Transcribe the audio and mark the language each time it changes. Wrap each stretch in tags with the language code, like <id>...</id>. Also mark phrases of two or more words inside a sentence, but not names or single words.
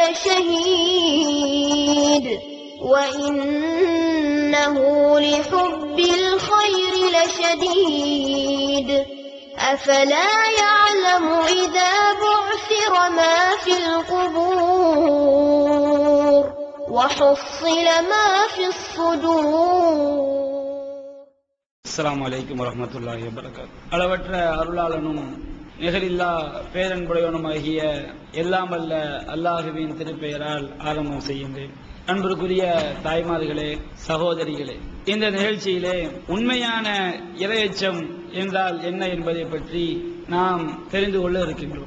<ar>لشهيد وإنه لحب الخير لشديد أفلا يعلم إذا بعثر ما في القبور وحصل ما في الصدور. السلام عليكم ورحمة الله وبركاته.</ar> <ta>அளவற்ற அருளாளனும் நிகரில்லா பேரன்புடையவனுமாகிய எல்லாம் வல்ல அல்லாஹுவின் திருப்பெயரால் ஆரம்பம் செய்கின்றேன். அன்பிற்குரிய தாய்மார்களே, சகோதரிகளே, இந்த நிகழ்ச்சியிலே உண்மையான இறையச்சம் என்றால் என்ன என்பதை பற்றி நாம் தெரிந்து கொள்ள இருக்கின்றோம்.</ta>